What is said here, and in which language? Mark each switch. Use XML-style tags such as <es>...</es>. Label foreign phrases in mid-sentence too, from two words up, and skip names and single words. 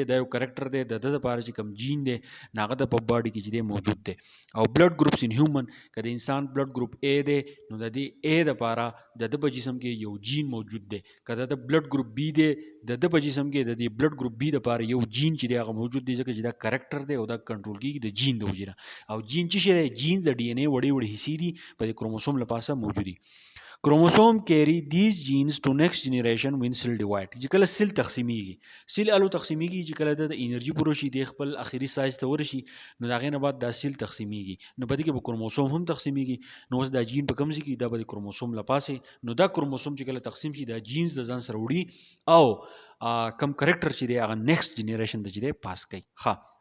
<ps>دی د یو کریکټر دی د لپاره چې کوم جین دی هغه د په باډي کې چې دی موجود دی او</ps> <en>blood groups in human</en> <ps>کله انسان</ps> <en>blood group</en> <ps>A دی نو د دې A لپاره د په جسم کې یو جین موجود دی کله د</ps> <en>blood group</en> <ps>B دی د په جسم کې د دې</ps> <en>blood group</en> <ps>B لپاره یو جین چې دی هغه موجود دی ځکه چې دا کریکټر دی او دا کنټرول کیږي د جین د وجې او جین چې شي جین د ډي ان اے وړي حصې دي په کروموسوم لپاسه موجود دي کروموسوم</ps> <en>carry these genes to next generation when cell divide</en> <ps>چې کله سیل تقسیمیږي سیل الو تقسیمیږي چې کله د انرژي پوره شي د خپل اخري سایز ته ورشي نو دا غینه بعد دا سیل تقسیمیږي نو په دې کې به کروموسوم هم تقسیمیږي نو اوس دا جین په کوم ځای کې دا به کروموسوم لپاسه نو دا کروموسوم چې کله تقسیم شي دا جینز د ځان سره وړي او کم کریکټر چې دی هغه</ps> <en>next generation</en> <ps>ته چې دی پاس کوي ها</ps>